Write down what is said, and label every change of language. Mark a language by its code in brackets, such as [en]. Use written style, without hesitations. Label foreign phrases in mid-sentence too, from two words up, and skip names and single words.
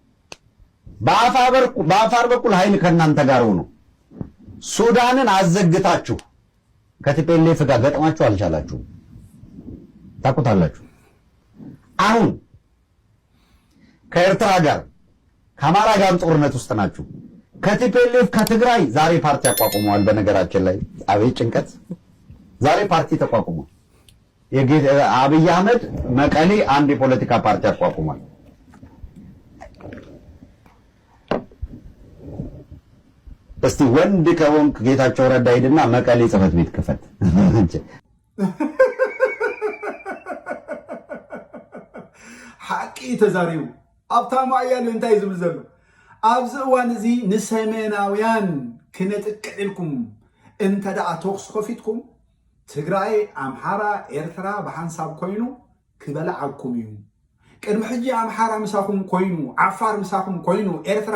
[am] በአፋር በኩል ኃይል ከናንተ ጋር ሆኖ ሱዳንን አዘግታችሁ ከቲፒኤልኤፍ ጋር ገጥማችሁ አልቻላችሁ። ታውቁታላችሁ። አሁን ከኤርትራ ጋር ከአማራ ጋር ጦርነት ውስጥ ናችሁ። ከቲፒኤልኤፍ ከትግራይ ዛሬ ፓርቲ አቋቁመዋል። በነገራችን ላይ አቤት ጭንቀት! ዛሬ ፓርቲ ተቋቁሟል። አብይ አህመድ መቀሌ አንድ የፖለቲካ ፓርቲ አቋቁሟል። እስቲ ወንድ ከሆንክ ጌታቸው ረዳ ሄድና መቀሌ ጽሕፈት ቤት ክፈት። [ti] ሓቂ ተዛሪቡ ኣብታማ ኣያሌው እንታይ ዝብል ዘሎ ኣብዚ እዋን እዚ ንሰሜናውያን ክነጥቅዕ ኢልኩም እንተ ደኣ ተኩስ ከፊትኩም ትግራይ ኣምሓራ ኤርትራ ብሓንሳብ ኮይኑ ክበልዓኩም እዩ። ቅድሚ ሕጂ ኣምሓራ ምሳኹም ኮይኑ ዓፋር ምሳኹም ኮይኑ ኤርትራ